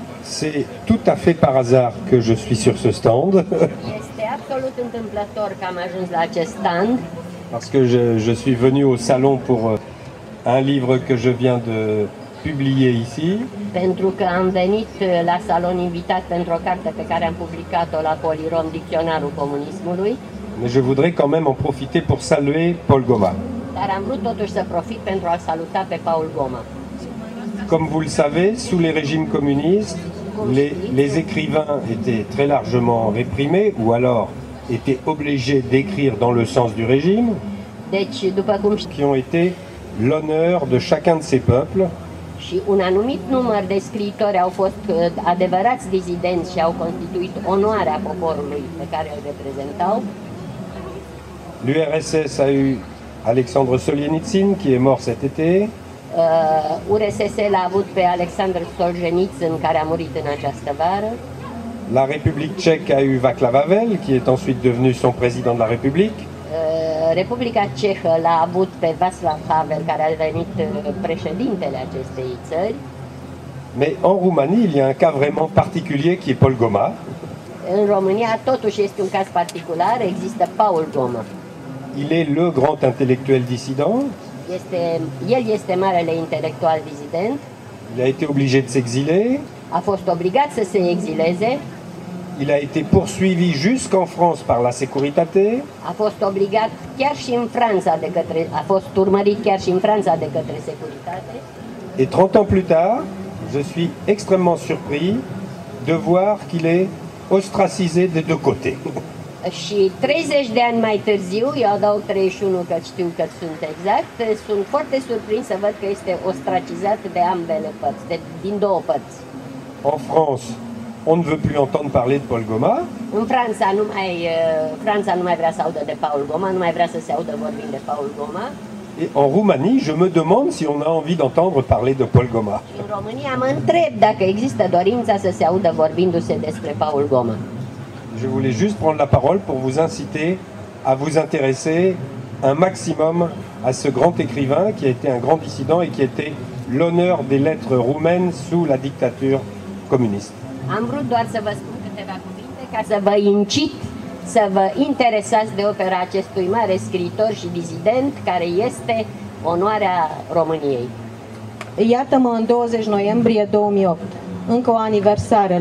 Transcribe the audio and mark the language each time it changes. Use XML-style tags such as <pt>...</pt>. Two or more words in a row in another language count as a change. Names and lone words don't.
<fr>C'est tout à fait par hasard que je suis sur ce stand.</fr> <ro>Este absolut întâmplător că am ajuns la acest stand.</ro> <fr>Parce que je suis venu au salon pour un livre que je viens de publier ici.</fr> <ro>Pentru că am venit la salon invitat pentru o carte pe care am publicat-o la Polirom, Dicționarul Comunismului.</ro> <fr>Mais je voudrais quand même en profiter pour saluer Paul Goma.</fr> <ro>Dar am vrut totuși să profit pentru a saluta pe Paul Goma.</ro> <fr>Comme vous le savez, sous les régimes communistes, les écrivains étaient très largement réprimés ou alors étaient obligés d'écrire dans le sens du régime,</fr> <ro>Deci, după cum</ro> <fr>qui ont été l'honneur de chacun de ces peuples.</fr> <ro>și un anumit număr de scriitori au fost adevărați dizidenți și au constituit onoarea poporului pe care îl reprezentau.</ro> <fr>L'URSS a eu Alexandre Solzhenitsyn qui est mort cet été.</fr> <ro>URSS l-a avut pe Alexandru Solzhenitsyn, care a murit în această vară.</ro> <fr>La République tchèque a eu Václav Havel, qui est ensuite devenu son président de la République.</fr> <ro>Republica Cehă l-a avut pe Václav Havel, care a devenit președintele acestei țări.</ro> <fr>Mais en Roumanie, il y a un cas vraiment particulier qui est Paul Goma.</fr> <ro>În România, totuși, este un caz particular, există Paul Goma.</ro> <fr>Il est le grand intellectuel dissident.</fr> <ro>El este marele intelectual dizident.</ro> <fr>Il a été obligé de s'exiler.</fr> <ro>A fost obligat să se exileze.</ro> <fr>Il a été poursuivi jusqu'en France par la Sécuritate.</fr> <ro>A fost obligat chiar și în Franța a fost urmărit chiar și în Franța de către Securitate.</ro> <fr>Et 30 ans plus tard, je suis extrêmement surpris de voir qu'il est ostracisé des deux côtés.</fr> <ro>Și 30 de ani mai târziu, eu adaug 31 că știu că sunt exact, sunt foarte surprins să văd că este ostracizat de ambele părți, din două părți.</ro> <fr>En France, on ne veut plus entendre parler de Paul Goma.</fr> <ro>În Franța nu mai vrea să audă de Paul Goma, nu mai vrea să se audă vorbind de Paul Goma.</ro> <fr>Et en Roumanie, je me demande si on a envie d'entendre parler de Paul Goma.</fr> <ro>În România mă întreb dacă există dorința să se audă vorbindu-se despre Paul Goma.</ro> <fr>Je voulais juste prendre la parole pour vous inciter à vous intéresser un maximum à ce grand écrivain qui a été un grand dissident et qui était l'honneur des lettres roumaines sous la dictature communiste.</fr> <ro>Am vrut doar să vă spun câteva cuvinte ca să vă incit să vă interesați de opera acestui mare scriitor și dizident care este onoarea României. Iată-mă în 20 noiembrie 2008. Încă o aniversare.</ro>